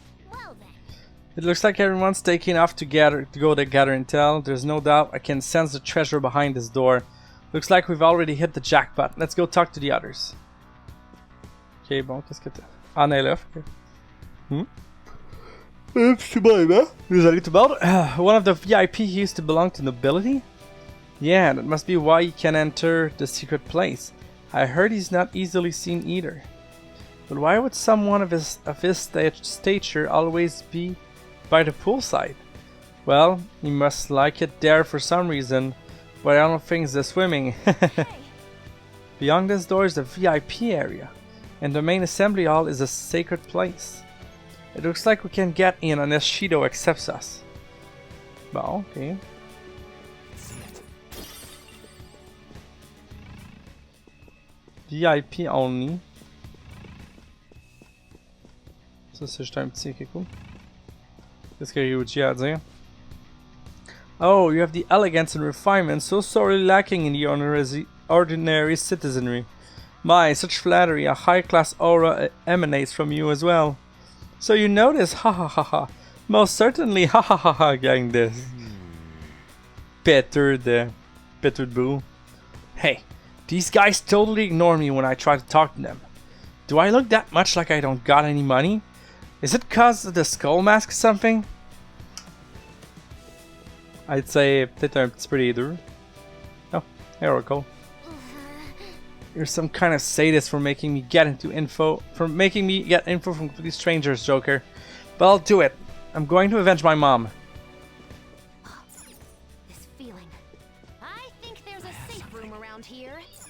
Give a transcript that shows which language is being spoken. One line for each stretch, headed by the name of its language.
English: Well then. It looks like everyone's taking off to go to gather intel. There's no doubt I can sense the treasure behind this door. Looks like we've already hit the jackpot. Let's go talk to the others.
French: Ok, bon, qu'est-ce que t'as? Ah, elle est là.
English: Oops, too bad, man.
French: Désolé tout le monde.
English: One of the VIP used to belong to nobility? Yeah, that must be why he can enter the secret place. I heard he's not easily seen either. But why would someone of his stature always be by the poolside? Well, he must like it there for some reason, but I don't think it's the swimming. Beyond this door is the VIP area, and the main assembly hall is a sacred place. It looks like we can get in unless Shido accepts us.
French: Bon, ok.
English: VIP only.
French: Ça, c'est juste un petit cool. Qu'est-ce que Ryuji a à dire?
English: Oh, you have the elegance and refinement so sorely lacking in the ordinary citizenry. My, such flattery, a high-class aura emanates from you as well. So you notice, ha ha ha ha. Most certainly, ha ha ha ha, gang this. Peter de Boo. Hey, these guys totally ignore me when I try to talk to them. Do I look that much like I don't got any money? Is it cause of the skull mask or something? I'd say
French: peut-être un petit peu les deux.
English: Oh, there we go. You're some kind of sadist for making me get info from complete strangers, Joker. But I'll do it. I'm going to avenge my mom. This feeling. I think there's a safe room around here.